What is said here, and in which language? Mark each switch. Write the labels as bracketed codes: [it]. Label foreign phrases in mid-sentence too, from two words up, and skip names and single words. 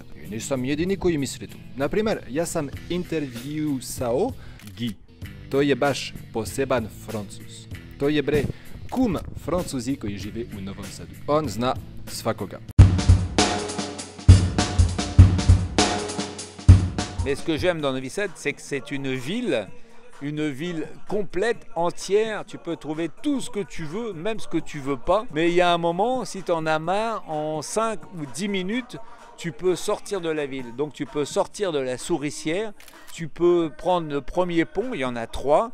[sr] I nisam jedini koji misli tu. Naprimjer, ja sam intervjuisao Guy. To je baš poseban Francuz. To je bre kum Francuzi koji žive u Novom Sadu. On zna svakoga. [fr] Mais ce que j'aime dans Novi Sad, c'est que c'est une ville complète, entière. Tu peux trouver tout ce que tu veux, même ce que tu veux pas. Mais il y a un moment, si tu en as marre, en 5 ou 10 minutes, tu peux sortir de la ville. Donc tu peux sortir de la souricière, tu peux prendre le premier pont, il y en a 3.